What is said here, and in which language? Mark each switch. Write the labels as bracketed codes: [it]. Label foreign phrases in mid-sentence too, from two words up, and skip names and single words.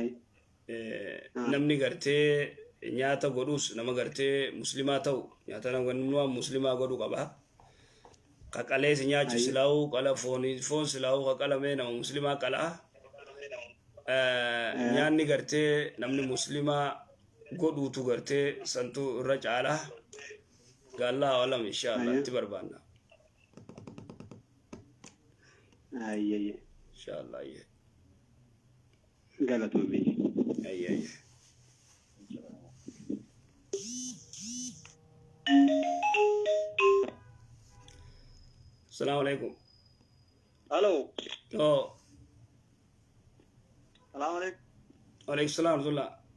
[om] namni gartee nyaata godhus nama gartee muslimaa ta'u nyaata nama muslimaa godhu qaba qaqalee si nyaachu silaa'u qala foon silaa'u qaqalamee nama muslimaa qalaa nyaanni gartee namni muslimaa godhuutu gartee santu irra caalaa gaallaa walam inshaallah itti barbaanna ay inshaallah ayye galatu bi [ar] ayye السلام عليكم. الو. السلام عليكم. وعليكم السلام ورحمة الله.